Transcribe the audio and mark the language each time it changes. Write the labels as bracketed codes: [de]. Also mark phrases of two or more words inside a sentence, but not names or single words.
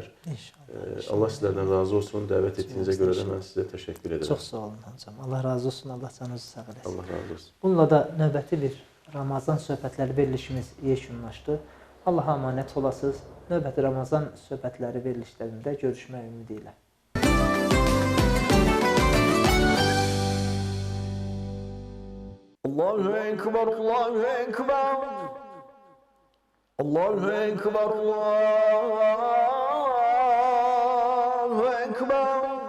[az] Allah sizlərdən razı olsun. Dəvət etdiyinizə görə də mən sizə təşəkkür edirəm. Çox sağ olun hocam. Allah razı olsun. Allah canınızı sağ eləsin. Allah razı olsun. Bununla da növbəti bir Ramazan söhbətləri verilişimiz yekunlaşdı. Allaha əmanət olasınız. Növbəti Ramazan söhbətləri verilişlərində görüşmək ümidi ilə. [ar] الله أكبر، الله أكبر. الله أكبر، الله أكبر.